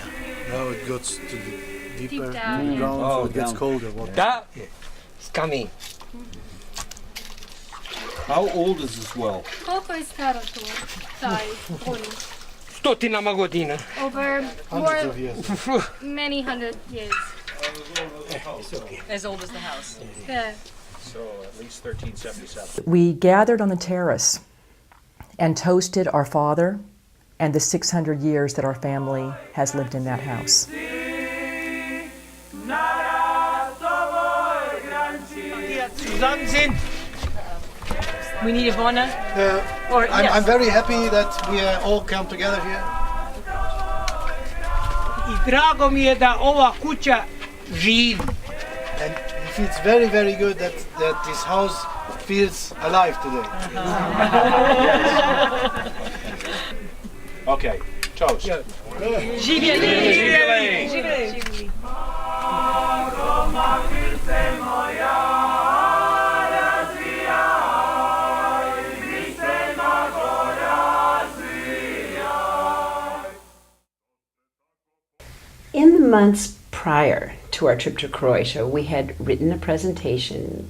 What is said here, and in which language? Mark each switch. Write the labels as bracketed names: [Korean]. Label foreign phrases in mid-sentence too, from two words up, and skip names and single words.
[English] No, it goes to the deeper down, to the yeah. ground, so it gets down. colder. Water. Da, it's coming. How old is this well? [Croatian] Koliko je staro to? Taj oni? Stotinama godina. [English] Over Hundreds of years. many hundred years. As old as the house. Yeah. So at least 1377. We gathered on the terrace and toasted our father and the 600 years that our family has lived in that house. We need Ivona. I'm very happy that we all come together here. [Croatian] I drago mi je da ova kuća živi. [English] And it feels very, very good that this house feels alive today. Okay, toast. [Croatian] Živjeli! Živjeli! [English] In the months prior to our trip to Croatia, we had written a presentation.